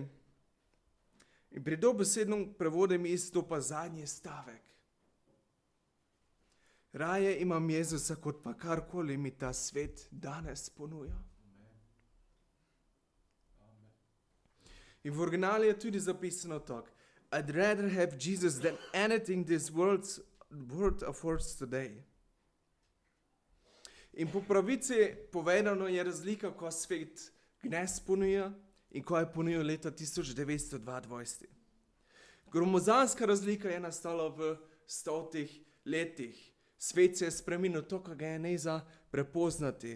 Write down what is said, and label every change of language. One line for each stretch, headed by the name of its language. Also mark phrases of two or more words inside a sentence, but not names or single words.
Slovenian: In pri dobesednem prevodu mi izstopa zadnji stavek. Raje imam Jezusa, kot pa karkoli mi ta svet danes ponuja. In v originalu je tudi zapisano tako.
English: I'd rather have Jesus than anything this world affords today.
Slovenian: In po pravici povedano je razlika, ko svet gnes ponuja in ko je ponujal leta 1922. Gromozanska razlika je nastala v 100 letih. Svet se je spremenil, to, kar ga je ne za prepoznati.